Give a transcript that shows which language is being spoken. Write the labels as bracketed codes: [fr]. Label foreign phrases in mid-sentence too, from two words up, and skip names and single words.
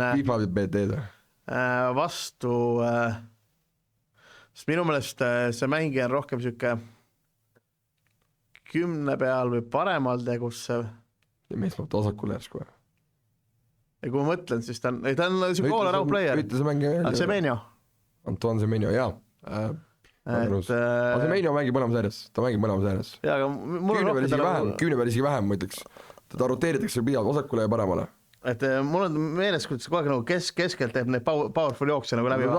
[et] FIFA BT-d vastu, sest minu meelest see mängija on rohkem siuke 10 peal või paremal tegussev. Ja mees peab tasakule järsku. Ja kui ma mõtlen, siis ta on siuke [en] all-around player. [et] Ütle see mängija veel. Semenyo. Antoine Semenyo, jaa. Semenyo mängib mõlemas ääres, ta mängib mõlemas ääres. Jaa, aga mul on rohkem... 10 peal isegi vähem, ma ütleks. Teda roteeritakse pidavalt vasakule ja paremale. Et mul on meeles, kui ta kogu aeg nagu keskelt teeb need powerful jookse nagu läbi.